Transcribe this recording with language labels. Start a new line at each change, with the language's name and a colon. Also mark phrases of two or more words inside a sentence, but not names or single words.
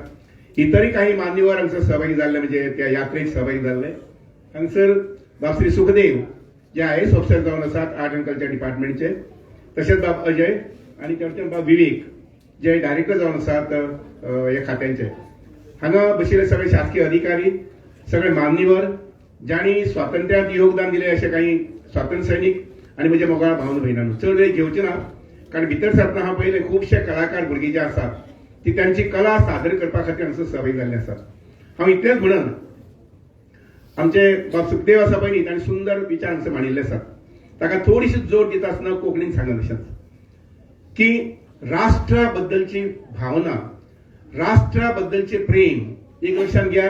Konkani: इतरही काही मान्यवर हांगसर सहभागी जाल्ले म्हणजे त्या यात्रेक सहभागी जाल्ले. हांगसर बाबश्री सुखदेव जे
English: IAS officer
Konkani: जावन आसात
English: Art and Culture Departmentche.
Konkani: तशेंच बाब अजय आणि त्याच्यान बाब विवेक जे डायरेक्टर जावन आसात ह्या खात्यांचे. हांगा बशिल्ले सगळे शासकीय अधिकारी सगळे मान्यवर ज्यांनी स्वातंत्र्यात योगदान दिले असे काही स्वातंत्र्य सैनिक आणि म्हणजे मोगाळ भावन भयणांनो चड वेळ घेवचे ना कारण भितर सरतना हांव पळयलें खुबशे कलाकार भुरगीं जे आसात ती तांची कला सादर करपा खातीर हांगसर सहभागी जाल्ले आसात. हांव इतलेंच म्हणन आमचे बाब सुखदेव आसा पळय न्ही तांणी सुंदर विचार हांगसर मांडिल्ले आसात. ताका थोडीशी जोड दिता आसतना कोंकणीन सांगन अशेंच की राष्ट्रा बद्दलची भावना राष्ट्रा बद्दलचे प्रेम एक लक्षात घ्या.